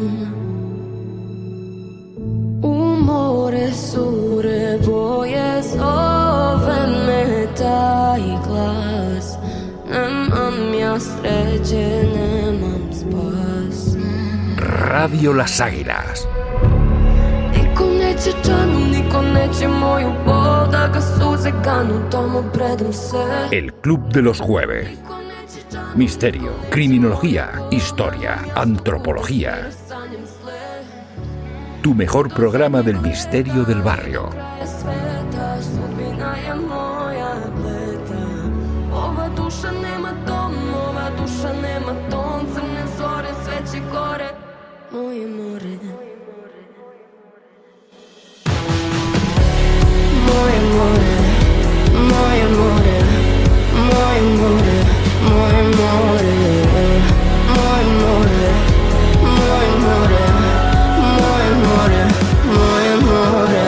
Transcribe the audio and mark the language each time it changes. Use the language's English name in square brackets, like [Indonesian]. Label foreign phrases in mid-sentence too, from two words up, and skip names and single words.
[Serbian] U more sure boje zove me taj glas. Nemam ja sreće, nemam spas. [Spanish] Radio Las Águilas. [Serbian] Niko neće čanu, niko neće moju bol, da ga suze ganu, tomu predam se. [Spanish] El Club de los Jueves. Misterio, criminología, historia, antropología. Tu mejor programa del misterio del barrio. [Serbian] Ova duša nema dom, ova duša nema ton, crne zore, sveće gore, moje more. Moje more, moje more, moje more, moje more, moje more, moje more, moje more, moje more.